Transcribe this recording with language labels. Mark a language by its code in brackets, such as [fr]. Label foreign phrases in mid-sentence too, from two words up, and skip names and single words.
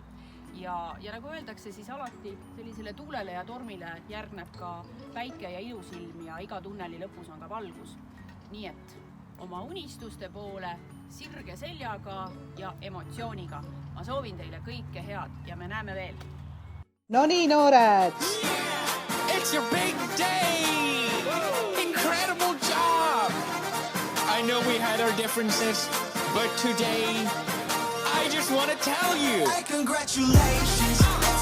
[et] Ja nagu öeldakse, siis alati sellisele tuulele ja tormile järgneb ka päike ja ilusilm ja iga tunneli lõpus on ka valgus. Nii et oma unistuste poole sirge seljaga ja emotsiooniga. Ma soovin teile kõike head ja me näeme veel. No nii, noored! [en] It's your big day! Incredible job! I know we had our differences, but today I just want to tell you. Congratulations!